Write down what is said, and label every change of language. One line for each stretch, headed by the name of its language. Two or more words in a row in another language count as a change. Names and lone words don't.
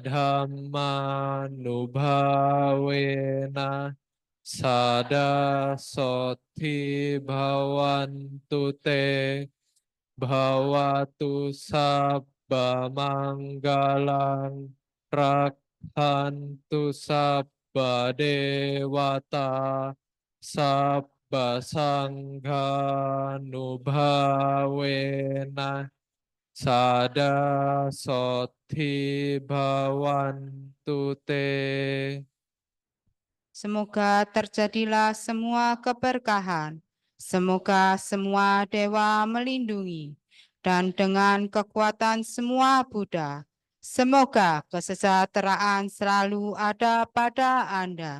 Pali: dhamma nubhavena Sada sothi bhavantu te Bhavatu sabba manggalang Rakhantu sabba dewata Sabba sangha nubhavena Sada sothi bhavantu te.
Indonesian: Semoga terjadilah semua keberkahan. Semoga semua dewa melindungi. Dan dengan kekuatan semua Buddha, semoga kesejahteraan selalu ada pada Anda.